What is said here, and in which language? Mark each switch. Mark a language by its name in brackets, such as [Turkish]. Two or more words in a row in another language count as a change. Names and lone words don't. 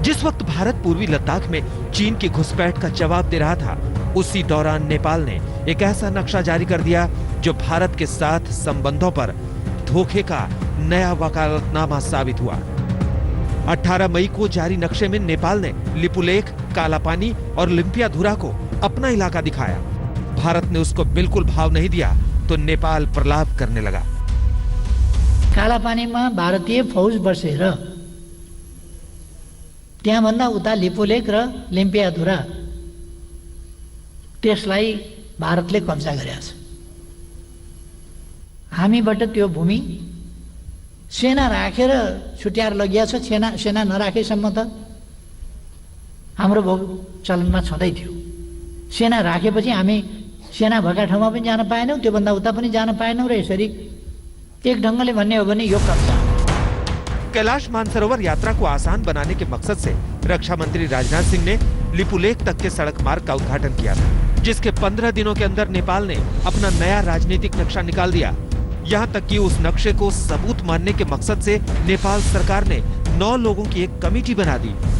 [Hindi] जिस वक्त भारत पूर्वी लद्दाख में चीन की घुसपैठ का जवाब दे रहा था, उसी दौरान नेपाल ने एक ऐसा नक्शा जारी कर दिया जो भारत के साथ संबंधों पर धोखे का नया वकालतनामा साबित हुआ। 18 मई को जारी नक्शे में नेपाल ने लिपुलेख, कालापानी और लिम्पियाधुरा को अपना इलाका दिखाया। भारत ने उसको बिल्कुल भाव नहीं दिया तो नेपाल प्रलाप करने लगा। [Nepali] कालापानीमा भारतीय फौज बसेर त्यहाँभन्दा उता लिपुलेख र लिम्पियाधुरा त्यसलाई भारतले कब्जा गरेको छ। हामीबाट त्यो भूमि सेना राखेर छुट्याएर लगिएको छ। सेना नराखेसम्म त हाम्रो भोग चलनमा छँदै थियो। सेना राखेपछि हामी सेना भएका ठाउँमा पनि जान पाएनौँ, त्योभन्दा उता पनि जान पाएनौँ र यसरी एक ढंगले भन्ने हो भने यो कब्जा। [Hindi] कैलाश मानसरोवर यात्रा को आसान बनाने के मकसद से रक्षा मंत्री राजनाथ सिंह ने लिपुलेख तक के सड़क मार्ग का उद्घाटन किया था, जिसके 15 दिनों के अंदर नेपाल ने अपना नया राजनीतिक नक्शा निकाल दिया। यहाँ तक कि उस नक्शे को सबूत मानने के मकसद से नेपाल सरकार ने 9 लोगों की एक कमेटी बना दी।